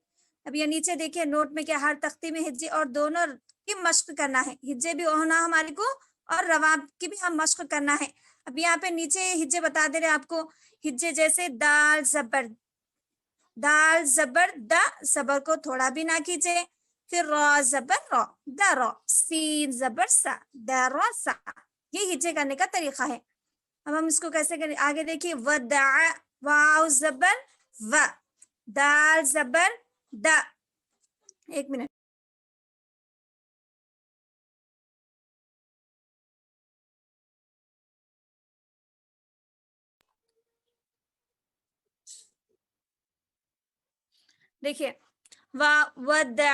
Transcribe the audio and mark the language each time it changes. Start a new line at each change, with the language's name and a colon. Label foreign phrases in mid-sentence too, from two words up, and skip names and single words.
Urdu: اب یہ نیچے دیکھیں نوٹ میں کیا ہر تختی میں ہجے اور دونوں کی مشق کرنا ہے. ہجے بھی ہونا ہمارے کو اور رواب کی بھی ہم مشق کرنا ہے. اب یہاں پہ نیچے ہجے بتا دے رہے آپ کو. ہجے جیسے دال زبر دال زبر دا. زبر کو تھوڑا بھی نہ کھینچے. پھر را زبر را. دا را. سین زبر سا. دا را سا. یہ ہجے کرنے کا طریقہ ہے. اب ہم اس کو کیسے کریں آگے دیکھیے. ودع. واو زبر و. دال زبر دا. ایک منٹ. دیکھیے ودع.